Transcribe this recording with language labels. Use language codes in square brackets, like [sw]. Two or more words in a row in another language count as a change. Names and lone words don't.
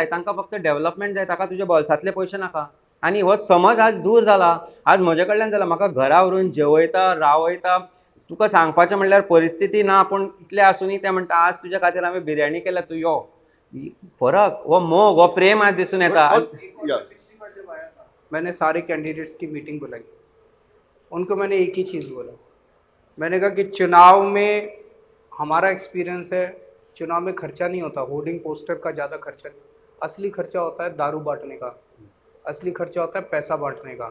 [kok] तांकां फक्त डेव्हलपमेंट जाय, ताका तुज्या बोल्सांतले पयशे नाका। आनी हो समज आज दूर जाला। आज म्हजे कडल्यान जाला, म्हाका घरा व्हरून जेवयता, रावयता, तुका सांगपाचें म्हणल्यार परिस्थिती ना, पूण इतलें आसुनी ते म्हणटा आज तुज्या खातीर हांवें बिर्याणी केल्या, तूं यो। फरक हो मोग, हो प्रेम आज दिसून येता। या [hi] मैंने सारे कैंडिडेट्स की मीटिंग बुलाई, उनको मैंने एक ही चीज़ बोला। मैंने कहा कि चुनाव में हमारा एक्सपीरियंस है, चुनाव में खर्चा नहीं होता, [en] hoarding poster [hi] का ज़्यादा खर्चा नहीं, असली खर्चा होता है दारू बांटने का, असली खर्चा होता है पैसा बांटने का।